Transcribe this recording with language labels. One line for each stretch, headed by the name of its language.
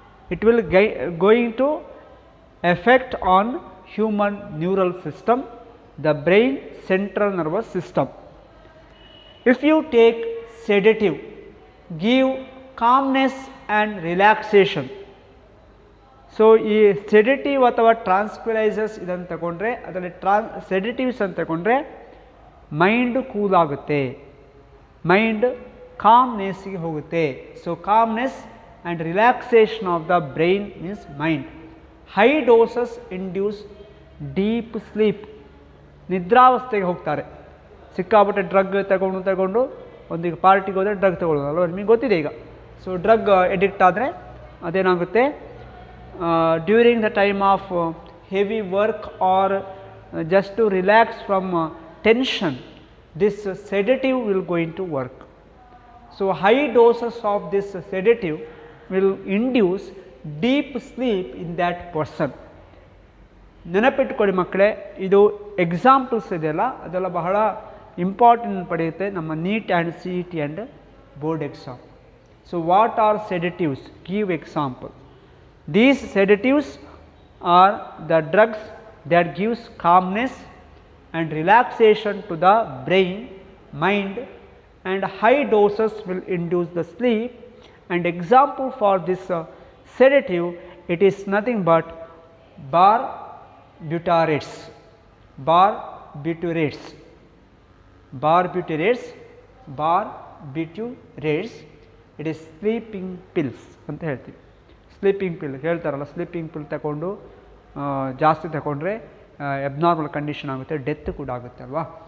English: It will going to affect on human neural system, the brain central nervous system. If you take sedative, give calmness and relaxation.
Kannada: So ಈ sedative ಅಥವಾ ಟ್ರಾನ್ಸ್ಕ್ವಿಲೈಸರ್ಸ್ ಇದನ್ನು ತಗೊಂಡ್ರೆ, ಅದರಲ್ಲಿ ಸೆಡೆಟಿವ್ಸ್ ಅಂತ ತಗೊಂಡ್ರೆ mind cool ಆಗುತ್ತೆ, mind ಕಾಮ್ನೆಸ್ಗೆ ಹೋಗುತ್ತೆ.
English: So calmness and relaxation of the brain means mind. High doses induce deep sleep,
Kannada: ನಿದ್ರಾವಸ್ಥೆಗೆ ಹೋಗ್ತಾರೆ. ಸಿಕ್ಕಾಪಟ್ಟೆ ಡ್ರಗ್ ತಗೊಂಡು ಒಂದೀಗ ಪಾರ್ಟಿಗೆ ಹೋದರೆ ಡ್ರಗ್ ತಗೊಳ್ಳೋದು ಅಲ್ವ, ನಿಮಗೆ ಗೊತ್ತಿದೆ ಈಗ. ಸೊ ಡ್ರಗ್ ಎಡಿಕ್ಟ್ ಆದರೆ ಅದೇನಾಗುತ್ತೆ,
English: during the time of heavy work or just to relax from tension, this sedative will going to work. So high doses of this sedative will induce deep sleep in that person.
Kannada: ನೆನಪಿಟ್ಟುಕೊಳ್ಳಿ ಮಕ್ಕಳೇ, ಇದು examples ಇದೆಯಲ್ಲ ಅದೆಲ್ಲ ಬಹಳ important ಪಡೆಯುತ್ತೆ ನಮ್ಮ neat and C E T and board exam.
English: So what are sedatives? Give example. These sedatives are the drugs that gives calmness and relaxation to the brain, mind, and high doses will induce the sleep. And example for this sedative, it is nothing but barbiturates, barbiturates, barbiturates, barbiturates. It is sleeping pills
Kannada: ಅಂತ ಹೇಳ್ತೀವಿ. Sleeping ಪಿಲ್ ಹೇಳ್ತಾರಲ್ಲ, sleeping ಪಿಲ್ ತಗೊಂಡು ಜಾಸ್ತಿ ತಗೊಂಡ್ರೆ abnormal condition ಆಗುತ್ತೆ, death ಕೂಡ ಆಗುತ್ತೆ ಅಲ್ವಾ.